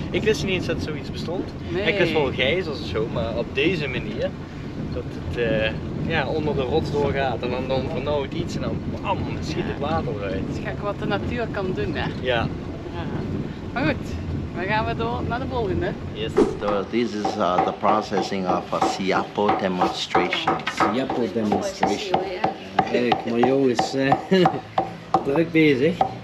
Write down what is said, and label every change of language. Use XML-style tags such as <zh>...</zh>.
<nl>Ik wist niet eens dat zoiets bestond. Nee. Ik wist wel gijzels of zo, maar op deze manier, dat het ja, onder de rots doorgaat en dan vernauwt iets en dan bam, schiet het water eruit. Het is gek wat de natuur kan doen, hè? Ja. Ja. Maar goed, dan gaan we door naar de volgende.</nl> <en>Yes, so this is the processing of Siapo demonstrations. Siapo demonstration.</en> <nl>Kijk, Mario is druk bezig.</nl>